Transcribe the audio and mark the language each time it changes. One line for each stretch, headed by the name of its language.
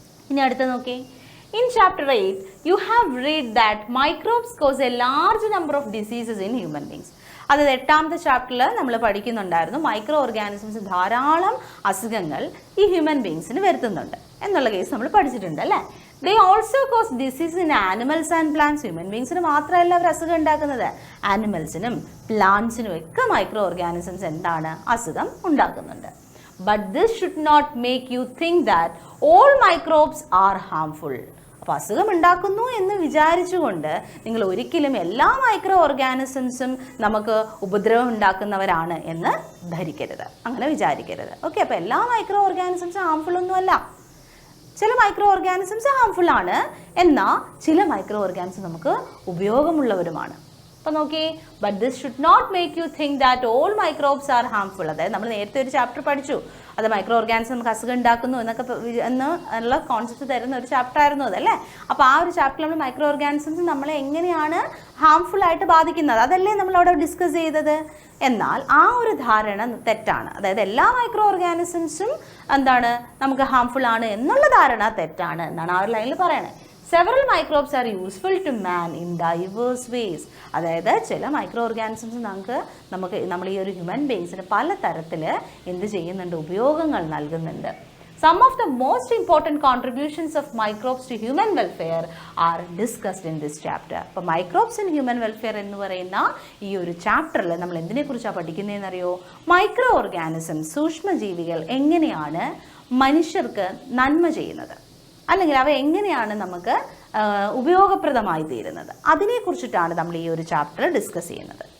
Malayalam: ഇനി അടുത്ത് നോക്കി,
English: In chapter 8 you have read that microbes cause a large number of diseases in human beings.
Malayalam: അതായത് 8ാമത്തെ ചാപ്റ്ററിൽ നമ്മൾ പഠിക്കുന്നുണ്ടായിരുന്നു മൈക്രോ ഓർഗാനിസംസ് ധാരാളം അസുഖങ്ങൾ ഈ ഹ്യൂമൻ ബീങ്സിന് വരുത്തുന്നുണ്ട് എന്നുള്ള കേസ് നമ്മൾ പഠിച്ചിട്ടുണ്ട് അല്ലേ.
English: They also cause disease in animals and plants.
Malayalam: Human ബീങ്സിന് മാത്രമല്ല അവർ അസുഖം ഉണ്ടാക്കുന്നത്, ആനിമൽസിനും പ്ലാന്റ്സിനും ഒക്കെ മൈക്രോ ഓർഗാനിസംസ് എന്താണ്, അസുഖം ഉണ്ടാക്കുന്നുണ്ട്.
English: But this should not make you think that all microbes are harmful.
Malayalam: അപ്പോൾ അസുഖം ഉണ്ടാക്കുന്നു എന്ന് വിചാരിച്ചുകൊണ്ട് നിങ്ങൾ ഒരിക്കലും എല്ലാ മൈക്രോ ഓർഗാനിസംസും നമുക്ക് ഉപദ്രവം ഉണ്ടാക്കുന്നവരാണ് എന്ന് ധരിക്കരുത്, അങ്ങനെ വിചാരിക്കരുത്. ഓക്കെ, അപ്പോൾ എല്ലാ മൈക്രോ ഓർഗാനിസംസും ഹാംഫുൾ ഒന്നുമല്ല. ചില മൈക്രോ ഓർഗാനിസംസ് ഹാംഫുൾ ആണ്, എന്നാൽ ചില മൈക്രോ ഓർഗാനിസം നമുക്ക് ഉപയോഗമുള്ളവരുമാണ്. അപ്പോൾ നോക്കി,
English: But this should not make you think that all microbes are harmful.
Malayalam: അതായത് നമ്മൾ നേരത്തെ ഒരു ചാപ്റ്റർ പഠിച്ചു, അത് മൈക്രോ ഓർഗാനിസം നമുക്ക് അസുഖം ഉണ്ടാക്കുന്നു എന്നൊക്കെ എന്നുള്ള കോൺസെപ്റ്റ് തരുന്ന ഒരു ചാപ്റ്റർ ആയിരുന്നു അതല്ലേ. അപ്പോൾ ആ ഒരു ചാപ്റ്ററിൽ നമ്മൾ മൈക്രോ ഓർഗാനിസംസ് നമ്മളെ എങ്ങനെയാണ് ഹാംഫുൾ ആയിട്ട് ബാധിക്കുന്നത് അതല്ലേ നമ്മൾ അവിടെ ഡിസ്കസ് ചെയ്തത്. എന്നാൽ ആ ഒരു ധാരണ തെറ്റാണ്. അതായത് എല്ലാ മൈക്രോ ഓർഗാനിസംസും എന്താണ് നമുക്ക് ഹാംഫുൾ ആണ് എന്നുള്ള ധാരണ തെറ്റാണ് എന്നാണ് ആ ഒരു ലൈനിൽ പറയണത്.
English: Several microbes are useful to man in diverse ways.
Malayalam: അതായത് ചില മൈക്രോ ഓർഗാനിസംസ് നമ്മൾ ഈ ഒരു ഹ്യൂമൻ ബീങ്സിന് പല തരത്തിൽ എന്ത് ചെയ്യുന്നുണ്ട്, ഉപയോഗങ്ങൾ നൽകുന്നുണ്ട്.
English: Some of the most important contributions of microbes to human welfare are discussed in this chapter.
Malayalam: അപ്പോൾ മൈക്രോബ്സ് ഇൻ ഹ്യൂമൻ വെൽഫെയർ എന്ന് പറയുന്ന ഈ ഒരു ചാപ്റ്ററിൽ നമ്മൾ എന്തിനെക്കുറിച്ചാണ് പഠിക്കുന്നതെന്ന് അറിയോ? മൈക്രോ ഓർഗാനിസംസ്, സൂക്ഷ്മജീവികൾ എങ്ങനെയാണ് മനുഷ്യർക്ക് നന്മ ചെയ്യുന്നത്, അല്ലെങ്കിൽ അവ എങ്ങനെയാണ് നമുക്ക് ഉപയോഗപ്രദമായി തീരുന്നത്, അതിനെക്കുറിച്ചിട്ടാണ് നമ്മൾ ഈ ഒരു ചാപ്റ്റർ ഡിസ്കസ് ചെയ്യുന്നത്.